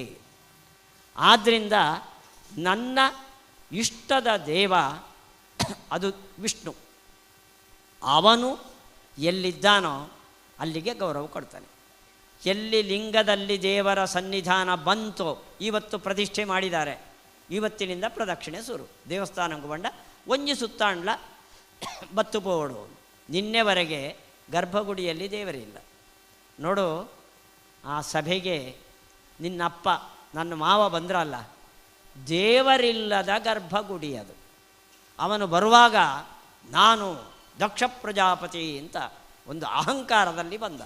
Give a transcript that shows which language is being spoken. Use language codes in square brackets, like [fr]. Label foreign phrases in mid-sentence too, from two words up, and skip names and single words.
[kn] ಆದ್ದರಿಂದ ನನ್ನ ಇಷ್ಟದ ದೇವ ಅದು ವಿಷ್ಣು. ಅವನು ಎಲ್ಲಿದ್ದಾನೋ ಅಲ್ಲಿಗೆ ಗೌರವ ಕೊಡ್ತಾನೆ. ಎಲ್ಲಿ ಲಿಂಗದಲ್ಲಿ ದೇವರ ಸನ್ನಿಧಾನ ಬಂತೋ, ಇವತ್ತು ಪ್ರತಿಷ್ಠೆ ಮಾಡಿದ್ದಾರೆ, ಇವತ್ತಿನಿಂದ ಪ್ರದಕ್ಷಿಣೆ ಶುರು. [tcy] ದೇವಸ್ಥಾನಕ್ಕೆ ಬಂಡ ಒಂಜಿ ಸುತ್ತಾಂಡ್ಲ ಬತ್ತು ಪೋಡು. [kn] ನಿನ್ನೆವರೆಗೆ ಗರ್ಭಗುಡಿಯಲ್ಲಿ ದೇವರಿಲ್ಲ. ನೋಡು, ಆ ಸಭೆಗೆ ನಿನ್ನಪ್ಪ ನನ್ನ ಮಾವ ಬಂದ್ರಲ್ಲ, ದೇವರಿಲ್ಲದ ಗರ್ಭಗುಡಿ ಅದು. ಅವನು ಬರುವಾಗ ನಾನು ದಕ್ಷ ಪ್ರಜಾಪತಿ ಅಂತ ಒಂದು ಅಹಂಕಾರದಲ್ಲಿ ಬಂದ.